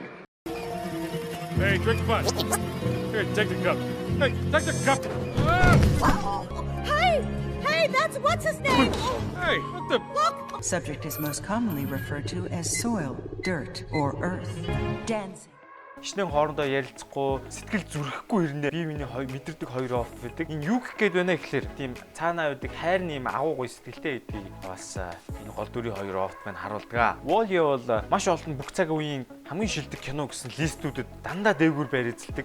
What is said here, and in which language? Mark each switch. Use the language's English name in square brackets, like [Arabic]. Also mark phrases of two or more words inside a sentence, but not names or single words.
[English] Hey, drink fast. Here, take the cup. Hey, take the cup. Hey, that's what's his name? Hey, what the? Look! Subject is most commonly referred to as soil, dirt, or earth. Dancing. [Mongolian] Хичнээн хоорондоо ярилцахгүй, сэтгэл зүрхэхгүй хэрнээ бие биений мэдэрдэг хоёр оф байдаг. Энэ юу гэх гээд байна гэхэлэр тийм цаанаа байдаг хайрны юм агуу гоё сэтгэлтэй гэдгийг бас энэ гол дүрийн хоёр офт маань харуулдаг. Wall-E бол маш олон бүх цаг үеийн хамгийн шилдэг кино гэсэн листүүдэд дандаа дээгүүр байр эзэлдэг.